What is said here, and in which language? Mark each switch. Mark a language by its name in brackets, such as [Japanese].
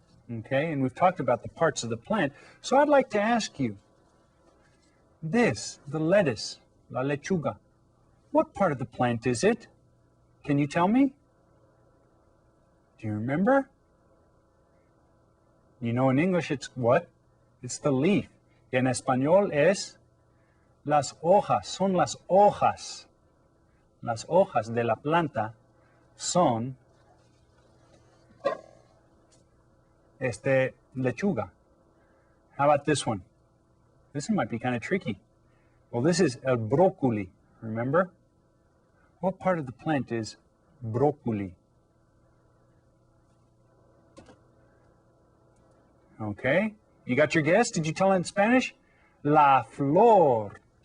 [English] Okay, and we've talked about the parts of the plant. So I'd like to ask you, this, the lettuce, la lechuga, what part of the plant is it? Can you tell me? Do you remember? You know in English it's what? It's the leaf. [Spanish] En español es las hojas, son las hojas. Las hojas de la planta son lechuga. [English] How about this one? This one might be kind of tricky. Well, this is el brócoli, remember? What part of the plant is brócoli? Okay, you got your guess? Did you tell it in Spanish? [Spanish] La flor.